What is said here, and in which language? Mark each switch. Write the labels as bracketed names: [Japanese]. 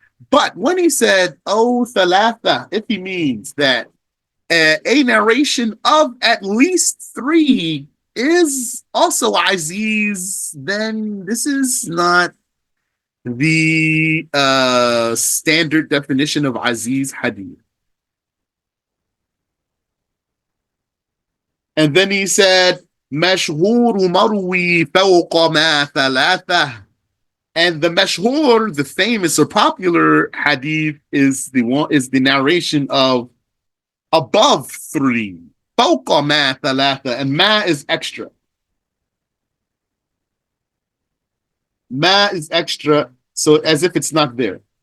[English] But when he said, thalatha, if he means that a narration of at least three is also Aziz, then this is not the standard definition of Aziz Hadith. And then he said, [Arabic] مشهور مروي فوق ما ثلاثة. [English] And the mashhur, the famous or popular hadith, is the narration of above three. [Arabic] فوق ما ثلاثة. [English] And ma is extra. Ma is extra, so as if it's not there.